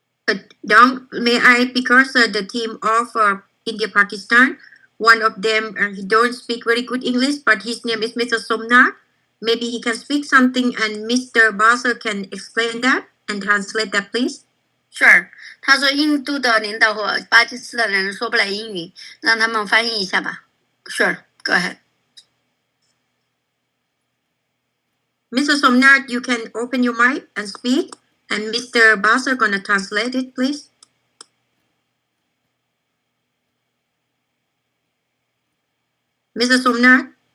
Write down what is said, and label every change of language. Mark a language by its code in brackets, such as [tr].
[en] May I, because the team of India Pakistan, one of them he don't speak very good English, but his name is Mr. Somnath. Maybe he can speak something, and Mr. Basel can explain that and translate that, please. Sure. [zh] 他说印度的领导和巴基斯坦的人说不来英语，让他们翻译一下吧。 [en] Sure, go ahead. Mr. Somnath, you can open your mic and speak, and Mr. Basel gonna translate it, please. Mr. Somnath?